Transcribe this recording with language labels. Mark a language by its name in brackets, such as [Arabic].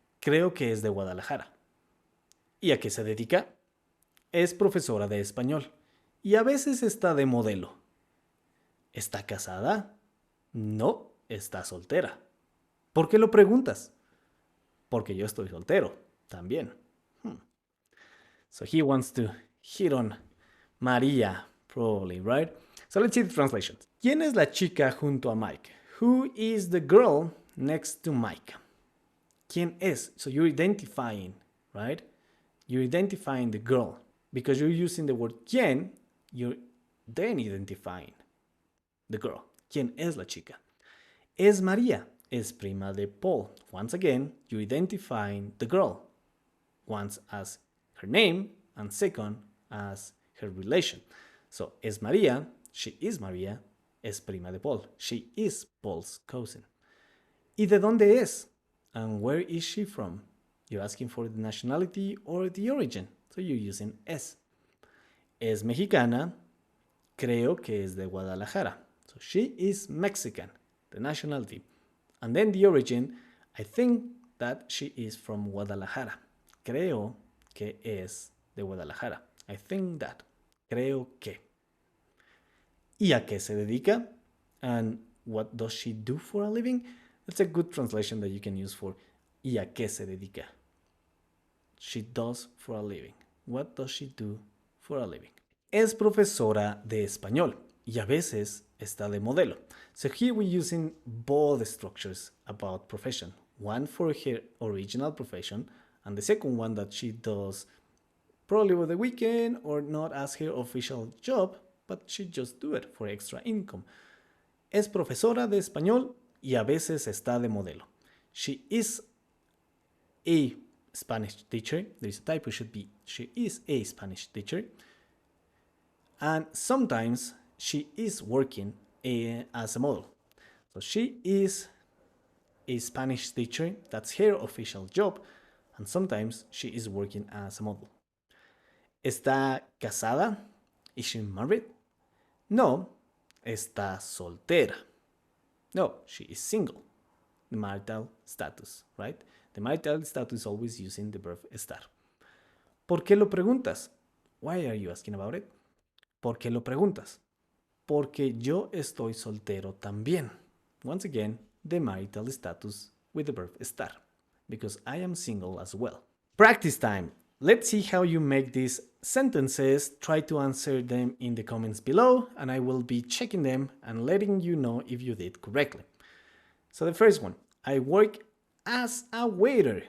[Spanish] Creo que es de Guadalajara. ¿Y a qué se dedica? Es profesora de español. Y a veces está de modelo. ¿Está casada? No, está soltera. ¿Por qué lo preguntas? Porque yo estoy soltero también. [English] So he wants to hit on María, probably, right? So let's see the translation. [Spanish] ¿Quién es la chica junto a Mike? [English] Who is the girl next to Mike? [Spanish] ¿Quién es? [English] So you're identifying, right? You're identifying the girl. Because you're using the word quién, you're then identifying the girl. [Spanish] ¿Quién es la chica? Es María. Es prima de Paul. [English] Once again, you're identifying the girl. Once as her name, and second as her relation. [Spanish] So, es María. [English] She is María. [Spanish] Es prima de Paul. [English] She is Paul's cousin. [Spanish] ¿Y de dónde es? [English] And where is she from? You're asking for the nationality or the origin. So you're using es. [Spanish] Es mexicana. Creo que es de Guadalajara. [English] So she is Mexican. The nationality. And then the origin, I think that she is from Guadalajara. [Spanish] Creo que es de Guadalajara. [English] I think that. [Spanish] Creo que. ¿Y a qué se dedica? [English] And what does she do for a living? That's a good translation that you can use for [Spanish] ¿y a qué se dedica? [English] She does for a living. What does she do for a living? [Spanish] Es profesora de español y a veces está de modelo. [English] So here we're using both structures about profession. One for her original profession and the second one that she does probably over the weekend or not as her official job, but she just do it for extra income. [Spanish] Es profesora de español y a veces está de modelo. [English] She is a Spanish teacher. There is a typo, should be she is a Spanish teacher. And sometimes she is working as a model. So she is a Spanish teacher. That's her official job. And sometimes she is working as a model. [Spanish] ¿Está casada? [English] Is she married? [Spanish] No, está soltera. [English] No, she is single. The marital status, right? The marital status is always using the verb estar. [Spanish] ¿Por qué lo preguntas? [English] Why are you asking about it? [Spanish] ¿Por qué lo preguntas? Porque yo estoy soltero también. [English] Once again, the marital status with the verb estar. Because I am single as well. Practice time. Let's see how you make these sentences. Try to answer them in the comments below, and I will be checking them and letting you know if you did correctly. So the first one, I work as a waiter.